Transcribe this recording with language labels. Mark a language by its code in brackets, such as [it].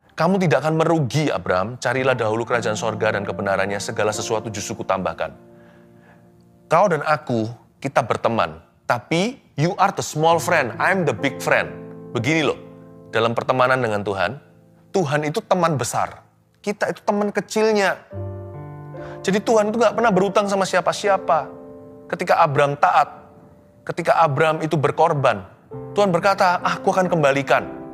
[id] Kamu tidak akan merugi, Abram. Carilah dahulu kerajaan sorga dan kebenarannya, segala sesuatu justru kutambahkan. Kau dan aku, kita berteman. Tapi [en] you are the small friend, I'm the big friend. [id] Begini loh, dalam pertemanan dengan Tuhan, Tuhan itu teman besar. Kita itu teman kecilnya. Jadi Tuhan itu gak pernah berutang sama siapa-siapa. Ketika Abram taat, ketika Abram itu berkorban, Tuhan berkata, aku akan kembalikan.